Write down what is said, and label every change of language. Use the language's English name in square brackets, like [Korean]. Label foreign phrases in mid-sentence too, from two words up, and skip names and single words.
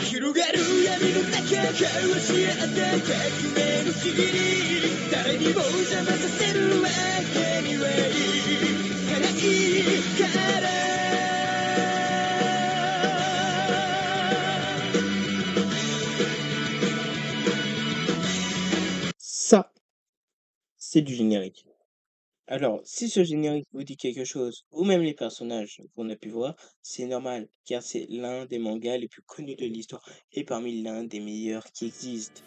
[Japanese] 広がる闇の中交わし合った革命の日々誰にも邪魔させるわけにはいかないから [French] Ça, c'est du générique. Alors, si ce générique vous dit quelque chose, ou même les personnages qu'on a pu voir, c'est normal, car c'est l'un des mangas les plus connus de l'histoire et parmi l'un des meilleurs qui existent.